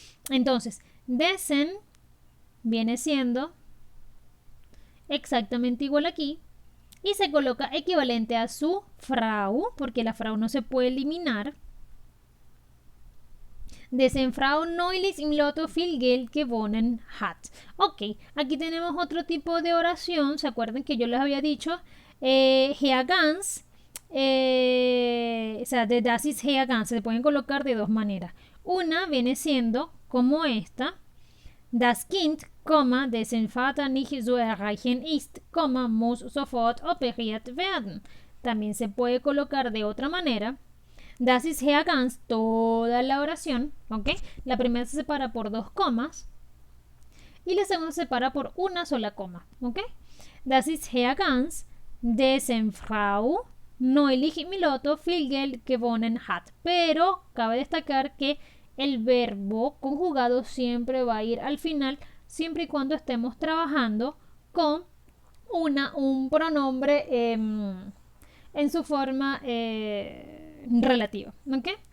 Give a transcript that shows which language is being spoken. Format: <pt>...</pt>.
<es>Entonces, dessen viene siendo exactamente igual aquí y se coloca equivalente a su Frau, porque la Frau no se puede eliminar.</es> <de>Dessen Frau neulich im Lotto viel Geld gewonnen hat.</de> <es>Ok, aquí tenemos otro tipo de oración. ¿Se acuerdan que yo les había dicho? Herr Ganz o sea, de</es> <de>Das ist hergegangen,</de> <es>se pueden colocar de dos maneras. Una viene siendo como esta: Das Kind, dessen Vater nicht zu erreichen ist, muss sofort operiert werden. También se puede colocar de otra manera:</es> <de>Das ist hergegangen,</de> <es>toda la oración, ¿ok? La primera se separa por dos comas y la segunda se separa por una sola coma, ¿ok?</es> <de>Das ist hergegangen, dessen Frau neulich im Lotto viel Geld gewonnen hat.</de> <es>Pero cabe destacar que el verbo conjugado siempre va a ir al final, siempre y cuando estemos trabajando con un pronombre en su forma relativa, ¿ok?</es>